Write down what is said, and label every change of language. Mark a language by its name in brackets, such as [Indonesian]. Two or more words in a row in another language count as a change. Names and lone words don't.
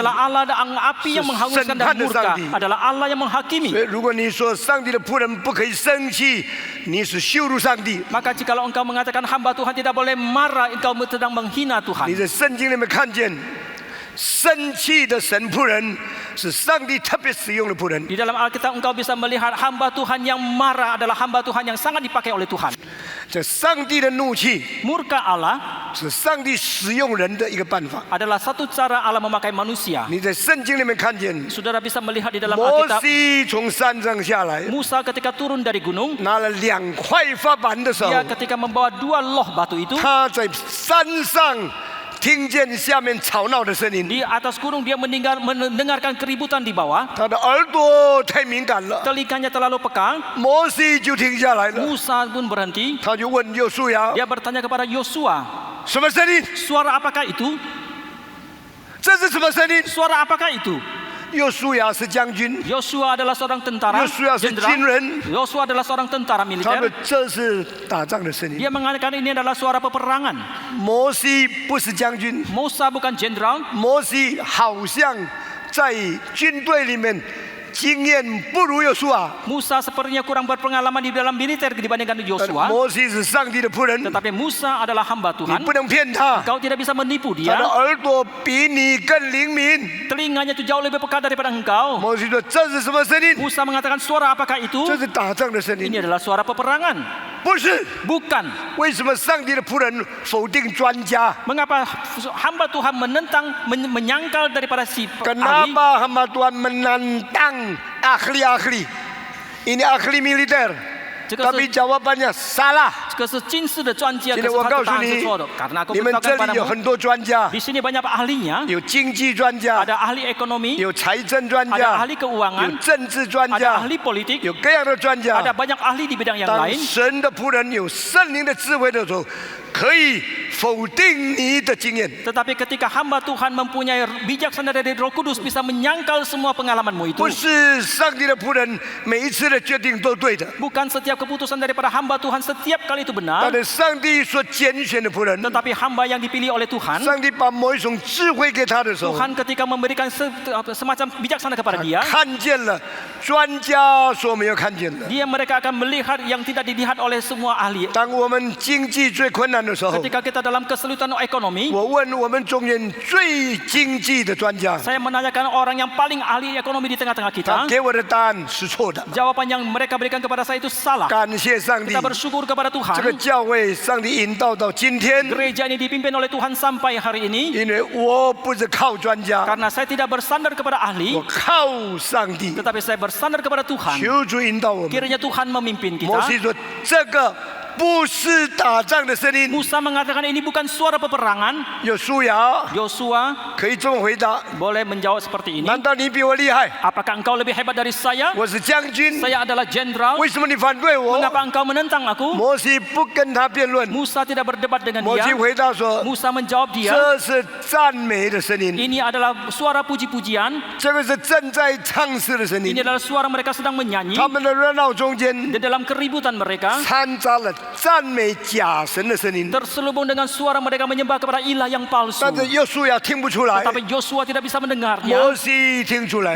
[Indonesian] adalah Allah dan api yang menghanguskan dan murka, adalah Allah yang [Chinese] 所 [Indonesian] menghakimi. [Chinese] 以，如果你说上帝的仆人不可以生气，你是羞辱上帝。 [Indonesian] Maka jikalau engkau mengatakan hamba Tuhan tidak boleh marah, engkau sedang menghina [Chinese] 你 [Indonesian] Tuhan. [Chinese] 在圣经里面看见，生气的神仆人是上帝特别使用的仆人。 [Indonesian] Di dalam Alkitab engkau bisa melihat hamba Tuhan yang marah adalah hamba Tuhan yang sangat dipakai oleh Tuhan. [Chinese] 这上帝的怒气 [Indonesian] Murka Allah [Chinese] 是上帝使用人的一个办法。 [Indonesian] adalah satu cara Allah memakai manusia. [Chinese] 你在圣经里面看见， [Indonesian] Saudara bisa melihat di dalam [Chinese] 摩 [Indonesian] Alkitab [Chinese] 西从山上下来， [Indonesian] Musa ketika turun dari gunung, [Chinese] 拿了2块发板的时候， [Indonesian] dia ketika membawa 2 loh batu itu [Chinese] 他在山上听见下面吵闹的声音， [Indonesian] di atas gunung, dia mendengarkan keributan di bawah. [Chinese] 他的耳朵太敏感了， [Indonesian] Telinganya terlalu peka, [Chinese] 摩西就停下来了， [Indonesian] Musa pun berhenti. [Chinese] 他就问约书亚 [Indonesian] Dia bertanya kepada Yosua, [Chinese] 什么声音？ [Indonesian] suara apakah itu? [Chinese] 这是什么声音？ [Indonesian] Suara apakah itu? [Chinese] 约书亚是将军， [Indonesian] Yosua adalah seorang tentara, [Chinese] Yosua 是军人。 [Indonesian] Yosua adalah seorang tentara [Chinese] 他 [Indonesian] militer. [Chinese] 们这是打仗的声音。 [Indonesian] Dia mengatakan ini adalah suara peperangan. [Chinese] 摩西不是将军， [Indonesian] Musa bukan jenderal. [Chinese] 摩西好像在军队里面经验不如约书亚。 [Indonesian] Musa sepertinya kurang berpengalaman di dalam militer dibandingkan [Chinese] 但 [Indonesian] Yosua. [Chinese] 摩西是上帝的仆人， [Indonesian] Tetapi Musa adalah hamba [Chinese] 你 [Indonesian] Tuhan. [Chinese] 不能骗他。 [Indonesian] Kau tidak bisa menipu [Chinese] 他的 [Indonesian] dia. [Chinese] 耳朵比你更灵敏。 [Indonesian] Telinganya itu jauh lebih peka daripada engkau. [Chinese] 摩西说：“这是什么声音？ [Indonesian] Musa mengatakan suara apakah itu? [Chinese] 这是打仗的声音。 [Indonesian] Ini adalah suara peperangan. [Chinese] 不是， [Indonesian] Bukan. [Chinese] 为什么上帝的仆人否定专家？ [Indonesian] Mengapa hamba Tuhan menyangkal daripada si ahli? Kenapa hamba Tuhan menantang ahli-ahli? Ini ahli militer. [Chinese] 这个 [Indonesian] Tapi [Chinese] 是 [Indonesian] jawabannya salah. [Chinese] 这个是近视的专家，今可天是我他告的答诉案是你错的。 [Indonesian] Karena aku [Chinese] 你们 [Indonesian] beritahukan [Chinese] 这里有 [Indonesian] padamu, [Chinese] 很多专家， [Indonesian] di sini banyak ahlinya. [Chinese] 有经济专家， [Indonesian] Ada ahli ekonomi, [Chinese] 有财政专 [Indonesian] ada [Chinese] 家， [Indonesian] ahli [Chinese] 有 [Indonesian] keuangan, [Chinese] 政治专 [Indonesian] ada [Chinese] 家， [Indonesian] ahli politik, [Chinese] 有各样的专 [Indonesian] ada [Chinese] 家。 [Indonesian] banyak ahli di bidang yang [Chinese] 当 [Indonesian] lain. [Chinese] 神的仆人有圣灵的智慧的时候，可以否定你的经验。 [Indonesian] Tetapi ketika hamba Tuhan mempunyai bijaksana dari Roh Kudus, bisa menyangkal semua pengalamanmu itu. [Chinese] 不是上帝的仆人每一次的决定都对的， [Indonesian] Bukan setiap keputusan daripada hamba Tuhan setiap kali itu [Chinese] 但 [Indonesian] benar. [Chinese] 是上帝所拣选的仆人， [Indonesian] Tetapi hamba yang dipilih oleh Tuhan, [Chinese] 上帝把某一种智慧给他的时候， [Indonesian] Tuhan ketika memberikan semacam bijaksana kepada dia, [Chinese] 看见了专家所没有看见的。 [Indonesian] mereka akan melihat yang tidak dilihat oleh semua ahli. [Chinese] 当我们经济最困难的时候， [Indonesian] Ketika kita dalam kesulitan ekonomi, [Chinese] 我问我们中间最经济的专家， [Indonesian] saya menanyakan orang yang paling ahli ekonomi di tengah-tengah [Chinese] 他 [Indonesian] kita. [Chinese] 给我的答案是错的。 [Indonesian] Jawaban yang mereka berikan kepada saya itu salah. [Chinese] 感谢上帝 [Indonesian] Kita，bersyukur kepada [Chinese] 这个 [Indonesian] Tuhan. [Chinese] 教会上帝引导到今天， [Indonesian] Gereja ini dipimpin oleh Tuhan sampai hari ini. [Chinese] 因为我不是靠专家， [Indonesian] Karena saya tidak bersandar kepada [Chinese] 我 [Indonesian] ahli, [Chinese] 靠上帝， [Indonesian] tetapi saya bersandar kepada Tuhan. [Chinese] 求主引导我们。 [Indonesian] Kiranya Tuhan memimpin [Chinese] 摩 [Indonesian] kita. [Chinese] 西说：“这个不是打仗的声音。 [Indonesian] Musa mengatakan ini bukan suara peperangan. ” [Chinese] 有书亚 [Indonesian] Yosua [Chinese] 可以这么回答： [Indonesian] boleh menjawab seperti ini. [Chinese] 难道你比我厉害？ [Indonesian] Apakah engkau lebih hebat dari saya? [Chinese] 我是将军， [Indonesian] Saya adalah jenderal. [Chinese] 为什么你反对我？ [Indonesian] Mengapa engkau menentang aku? [Chinese] 摩西不跟他辩论， [Indonesian] Musa tidak berdebat dengan [Chinese] 摩西 [Indonesian] dia. [Chinese] 回答说 [Indonesian] Musa menjawab：“ dia, [Chinese] 这是赞美的声音， [Indonesian] ini adalah suara puji-pujian. [Chinese] 这个是正在唱诗的声 [Indonesian] Ini [Chinese] 音。 [Indonesian] adalah suara mereka sedang menyanyi. [Chinese] 他们的热闹中间 [Indonesian] Di dalam keributan mereka [Chinese] 掺杂了赞美假神的声音， [Indonesian] terselubung dengan suara mereka menyembah kepada ilah yang palsu. [Chinese] 但是约书亚听不出来， [Indonesian] Tetapi Yosua tidak bisa [Chinese] 摩 [Indonesian] mendengarnya. [Chinese] 西听出来了。